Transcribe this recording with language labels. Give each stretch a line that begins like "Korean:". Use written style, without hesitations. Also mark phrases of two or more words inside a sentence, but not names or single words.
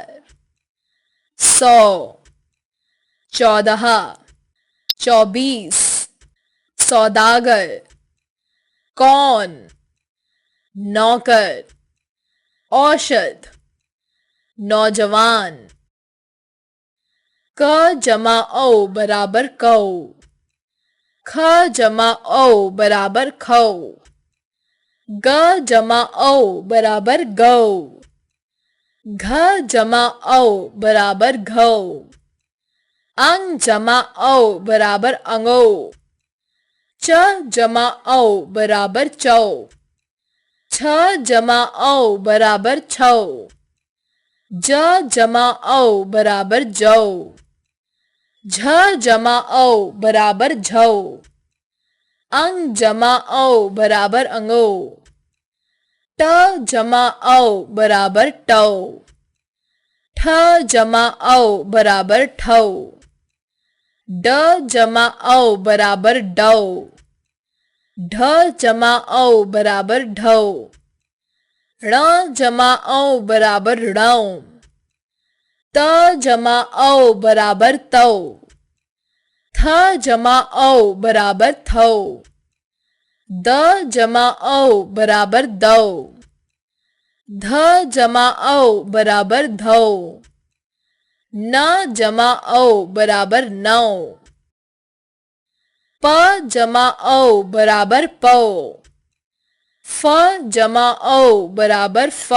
Hindi: 100 14 24 सौदागर। कौन नौकर। औषध नौजवान। क जमा औ बराबर कौ। ख जमा औ बराबर खौ। ग जमा औ बराबर गौ। घ जमा औ बराबर घौ। अंग जमा औ बराबर अंगो। च जमा औ बराबर चौ। छ जमा औ बराबर छौ। ज जमा औ बराबर जौ। झ जमा औ बराबर झौ। अंग जमा औ बराबर अंगो। ट जमा औ बराबर टौ। ठ जमा औ बराबर ठौ। ड जमा औ बराबर डौ। ढ जमा औ बराबर ढौ। ण जमा औ बराबर णौ। त जमा औ बराबर तौ। थ जमा औ बराबर थौ। द जमा औ बराबर दौ। ध जमा औ बराबर धौ। न जमा औ बराबर नौ। प जमा औ बराबर पौ। फ जमा औ बराबर फौ।